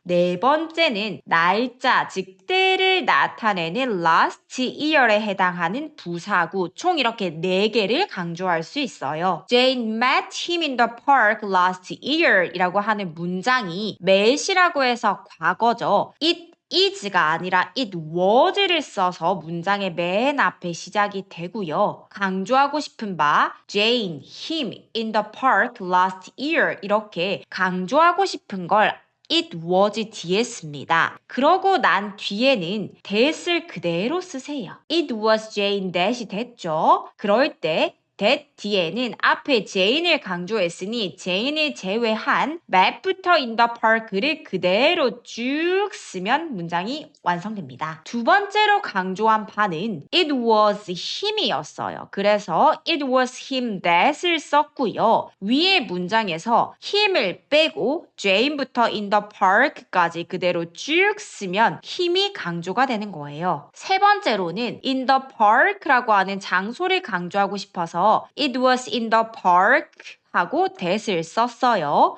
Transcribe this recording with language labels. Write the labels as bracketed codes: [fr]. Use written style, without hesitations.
[ko] 네 번째는 날짜 즉 때를 나타내는 last year에 해당하는 부사구 총 이렇게 4개를 강조할 수 있어요. [en] Jane met him in the park last year [ko] 이라고 하는 문장이 met이라고 해서 과거죠. It is가 아니라 it was를 써서 문장의 맨 앞에 시작이 되고요. 강조하고 싶은 바 Jane, [en] him in the park last year [ko] 이렇게 강조하고 싶은 걸 it was 뒤에 씁니다. 그러고 난 뒤에는 that을 그대로 쓰세요. [en] It was Jane that이 됐죠? [ko] 그럴 때 that 뒤에는 앞에 Jane을 강조했으니 Jane을 제외한 met부터 in the park를 그대로 쭉 쓰면 문장이 완성됩니다. 두 번째로 강조한 바는 it was him이었어요. [en] 그래서 it was him that을 썼고요. [ko] 위의 문장에서 him을 빼고 Jane부터 in the park까지 그대로 쭉 쓰면 힘이 강조가 되는 거예요. 세 번째로는 in the park라고 하는 장소를 강조하고 싶어서 [en] it was in the park [ko] 하고 that을 썼어요.